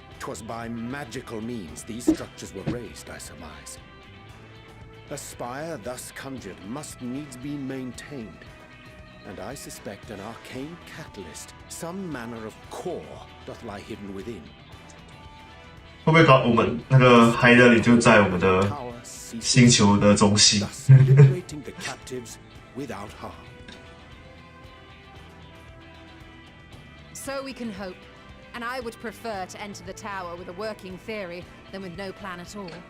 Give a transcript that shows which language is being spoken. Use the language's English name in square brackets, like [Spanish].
[English] 'Twas by magical means these structures were raised, I surmise. A spire thus conjured must needs be maintained, and I suspect an arcane catalyst, some manner of core, doth lie hidden within. [Chinese] 会不会搞我们那个海德里就在我们的星球的中心？ [English] Liberating the captives without harm. So we can hope, and I would prefer to enter the tower with a working theory than with no plan at all.